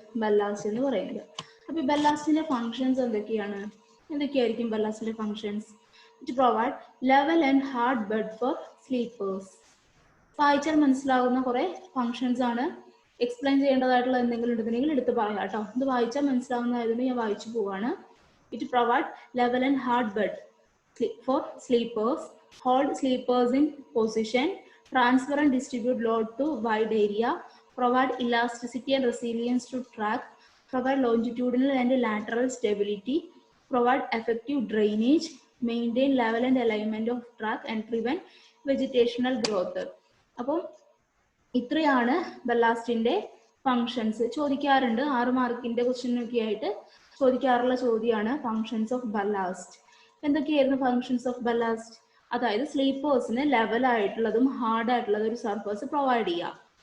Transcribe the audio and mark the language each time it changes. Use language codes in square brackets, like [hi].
[ml] Ballast എന്ന് പറയുന്നത്. അപ്പൊ ഈ ബല്ലാസ്റ്റിന്റെ ഫങ്ഷൻസ് എന്തൊക്കെയായിരിക്കും ബല്ലാസ്റ്റിന്റെ functions? [en] It provide level and hard bed for sleepers. [ml] വായിച്ചാൽ മനസ്സിലാകുന്ന കുറെ ഫങ്ഷൻസ് ആണ്. എക്സ്പ്ലെയിൻ ചെയ്യേണ്ടതായിട്ടുള്ള എന്തെങ്കിലും ഉണ്ടെങ്കിൽ എടുത്ത് പറയാം കേട്ടോ. ഇത് വായിച്ചാൽ മനസ്സിലാവുന്നതായതുകൊണ്ട് ഞാൻ വായിച്ചു പോവാണ്. [en] It provide level and hard bed for sleepers, hold sleepers in position, transfer and distribute load to wide area, provide elasticity and resilience to track, provide longitudinal and lateral stability, provide effective drainage, maintain level and alignment of track and prevent vegetational growth. [ml] അപ്പോൾ ഇത്രയാണ് ബല്ലാസ്റ്റിന്റെ functions. ചോദിക്കാറുണ്ട് 6 മാർക്കിന്റെ ക്വസ്റ്റ്യനൊക്കെ ആയിട്ട് ചോദിക്കാറുള്ള ചോദ്യമാണ് functions of ballast. എന്തൊക്കെയായിരുന്നു functions of ballast? അതായത് സ്ലീപ്പേഴ്സിന് level ആയിട്ടുള്ളതും hard ആയിട്ടുള്ളതും ഒരു സർഫേസ് പ്രൊവൈഡ് ചെയ്യുക.